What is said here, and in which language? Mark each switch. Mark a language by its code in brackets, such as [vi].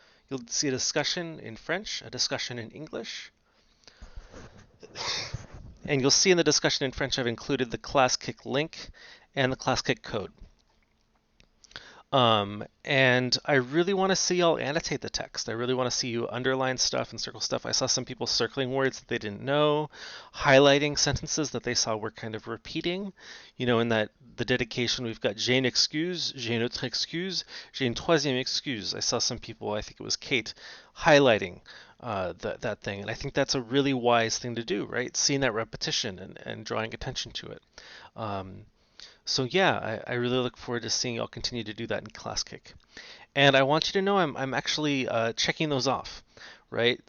[en] You'll see a discussion in French, a discussion in English, and you'll see in the discussion in French I've included the class kick link and the class kick code. And I really want to see y'all annotate the text. I really want to see you underline stuff and circle stuff. I saw some people circling words that they didn't know, highlighting sentences that they saw were kind of repeating. You know, in that the dedication, we've got [fr] j'ai une excuse, j'ai une autre excuse, j'ai une troisième excuse. [en] I saw some people, I think it was Kate, highlighting that thing. And I think that's a really wise thing to do, right? Seeing that repetition and drawing attention to it. So yeah, I really look forward to seeing y'all continue to do that in Class Kick. And I want you to know I'm actually checking those off, right?